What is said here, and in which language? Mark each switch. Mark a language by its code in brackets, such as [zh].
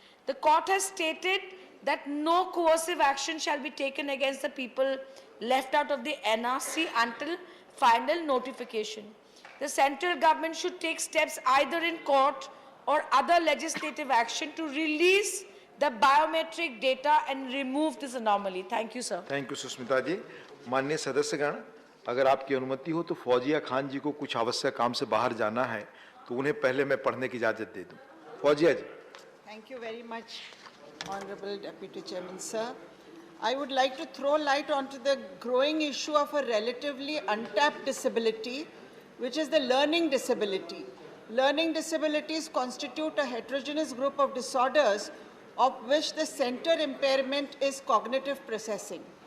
[en] The court has stated that no coercive action shall be taken against the people left out of the NRC until final notification. The central government should take steps either in court or other legislative action to release the biometric data and remove this anomaly. Thank you, sir. Thank you Sushmita ji. [hi] माननीय सदस्यगण, अगर आपकी अनुमति हो तो फौजिया खान जी को कुछ आवश्यक काम से बाहर जाना है, तो उन्हें पहले मैं पढ़ने की इजाजत दे दूं। फौजिया जी। [en] Thank you very much, Honorable Deputy Chairman, sir. I would like to throw light onto the growing issue of a relatively untapped disability, which is the learning disability. Learning disabilities constitute a heterogeneous group of disorders of which the center impairment is cognitive processing.